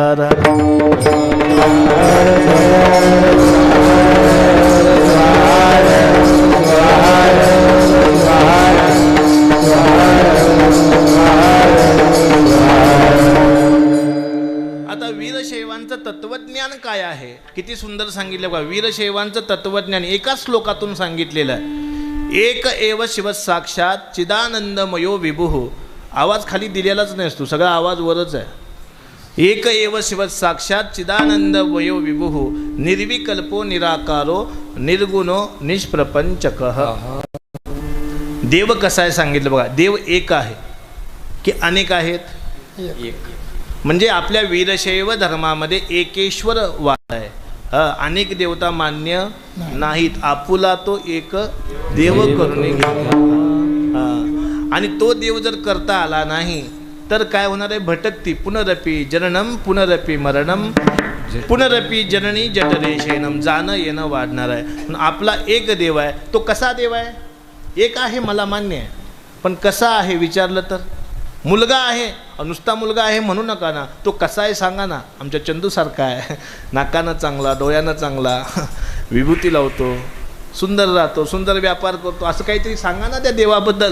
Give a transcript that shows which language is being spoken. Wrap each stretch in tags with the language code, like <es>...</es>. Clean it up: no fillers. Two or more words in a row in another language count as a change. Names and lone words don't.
<mr>आता वीरशैवांचं तत्वज्ञान काय आहे? किती सुंदर सांगितलं बघा. वीरशैवांचं तत्वज्ञान एकाच श्लोकातून सांगितलेलं आहे.</mr> <sa>एक एव शिव साक्षात चिदानंदमयो विभुः.</sa> <mr>आवाज खाली दिलेलाच नसतो, सगळा आवाज वरच आहे.</mr> <sa>एक एव शिव साक्षात चिदानंदमयो विभुः निर्विकल्पो निराकारो निर्गुणो निष्प्रपंचकः.</sa> <mr>देव कसा आहे सांगितलं बघा. देव एक आहे की अनेक आहेत? एक. म्हणजे आपल्या वीरशैव धर्मामध्ये एकेश्वर वाद आहे. अनेक देवता मान्य नाहीत. आपुला तो एक देव करून घेतला. आणि तो देव जर करता आला नाही तर काय होणार आहे? भटकती.</mr> <sa>पुनरपी जननम पुनरपी मरणम पुनरपी जननी जठरे शयनम.</sa> <mr>जाणं येणं वाढणार आहे. आपला एक देव आहे. तो कसा देव आहे? एक आहे मला मान्य आहे, पण कसा आहे विचारलं तर मुलगा आहे, नुसता मुलगा आहे म्हणू नका ना, तो कसा आहे सांगा ना. आमच्या चंदूसारखा आहे, नाकानं चांगला, डोळ्यानं चांगला, विभूती लावतो, सुंदर राहतो, सुंदर व्यापार करतो, असं काहीतरी सांगा ना त्या देवाबद्दल.</mr>